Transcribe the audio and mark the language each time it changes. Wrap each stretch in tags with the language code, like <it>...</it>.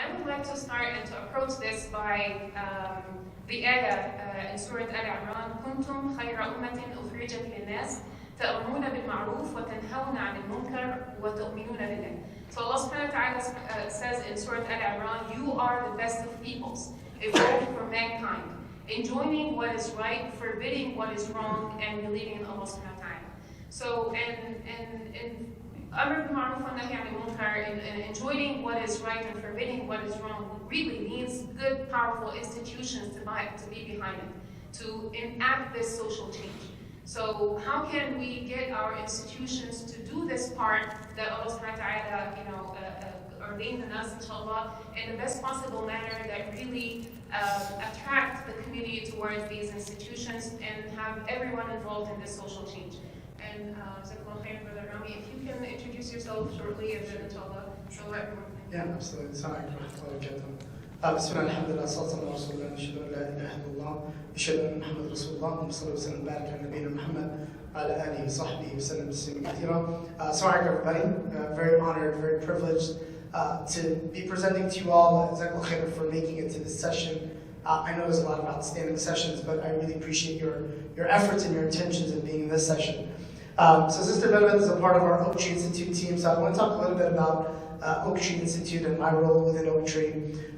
<en>like the ayah in Surah Al-Imran,</en> <ar>كنتم خير أمة أخرجت للناس تأمرون بالمعروف وتنهون عن المنكر وتؤمنون بالله.</ar> <en>So Allah subhanahu wa ta'ala says in Surah Al-Imran, you are the best of peoples, evolved for mankind, enjoining what is right, forbidding what is wrong, and believing in Allah subhanahu wa ta'ala. So, and Amr bil Maroof wa Nahy anil Munkar, and enjoining what is right and forbidding what is wrong really needs good, powerful institutions to be behind it, to enact this social change. So how can we get our institutions to do this part that Allah subhanahu wa ta'ala, ordained in us, inshallah, in the best possible manner that really attract the community towards these institutions and have everyone involved in this social change. And Brother Rami, if you can introduce yourself shortly, and then inshallah, so everyone can. Yeah, absolutely.</en> <ar>بسم الله الحمد لله والصلاة والسلام على رسول الله نشهد أن لا إله إلا الله نشهد أن محمد رسول الله اللهم صل وسلم وبارك على نبينا محمد وعلى آله وصحبه وسلم تسليما كثيرا.</ar> <en>Assalamu alaikum everybody. Very honored, very privileged to be presenting to you all. Jazakallah khair for making it to this session. I know there's a lot of outstanding sessions, but I really appreciate your efforts and your intentions in being in this session. So Sister Benevent is a part of our Oak Tree Institute team, so I want to talk a little bit about Oak Tree Institute and my role within Oak Tree.</en>